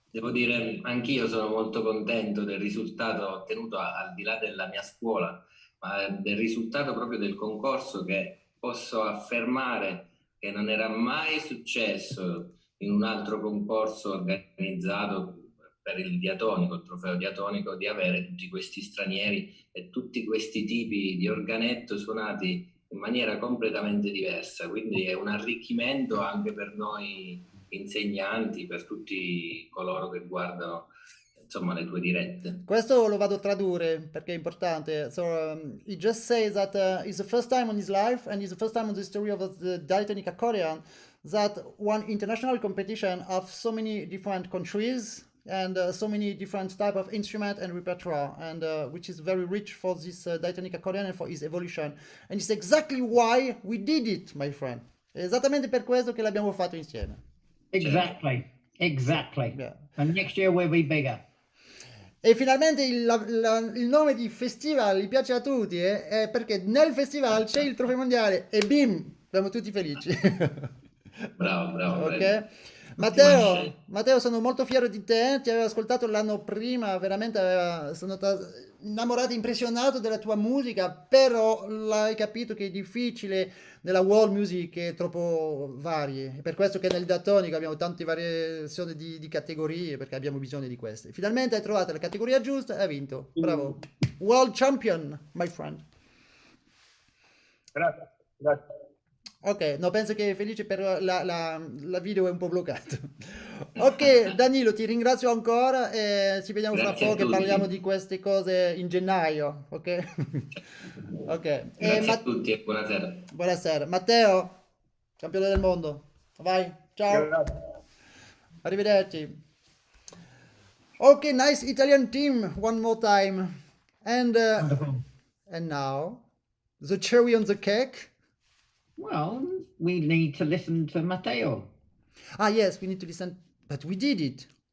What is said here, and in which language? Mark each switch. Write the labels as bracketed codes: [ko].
[it] Devo dire, anch'io sono molto contento del risultato ottenuto al di là della mia scuola, ma del risultato proprio del concorso, che posso affermare che non era mai successo in un altro concorso organizzato per il Diatonico, il Trofeo Diatonico, di avere tutti questi stranieri e tutti questi tipi di organetto suonati in maniera completamente diversa. Quindi è un arricchimento anche per noi insegnanti, per tutti coloro che guardano insomma le tue dirette. Questo lo vado a tradurre perché è importante. [en] So he just says that it's the first time on his life and it's the first time in the story of the Diatonic accordion that one international competition of so many different countries and so many different type of instrument and repertoire, and which is very rich for this Diatonic accordion and for its evolution. And it's exactly why we did it, my friend. [it] È esattamente per questo che l'abbiamo fatto insieme. [en] Exactly. Yeah. And next year we'll be bigger. [it] E finalmente il nome di festival gli piace a tutti, perché nel festival c'è il Trofeo Mondiale e bim, siamo tutti felici. Bravo. Ok? Matteo, sono molto fiero di te, ti avevo ascoltato l'anno prima, veramente sono innamorato, impressionato della tua musica, però l'hai capito che è difficile nella world music, è troppo varie, è per questo che nel Diatonic abbiamo tante variazioni di categorie, perché abbiamo bisogno di queste. Finalmente hai trovato la categoria giusta e hai vinto, bravo. [en] World champion, my friend. [it] Grazie, grazie. Ok, no, penso che è felice per la video è un po' bloccato. Ok, Danilo, ti ringrazio ancora e ci vediamo fra Grazie a poco e tutti. parliamo di queste cose in gennaio, ok? Ok, Grazie a tutti e buonasera. buonasera. Matteo, campione del mondo. Vai, ciao, Grazie. arrivederci. [en] Ok, nice Italian team, one more time. And now, the cherry on the cake. Well, we need to listen to Matteo. Ah, yes, we need to listen, but we did it.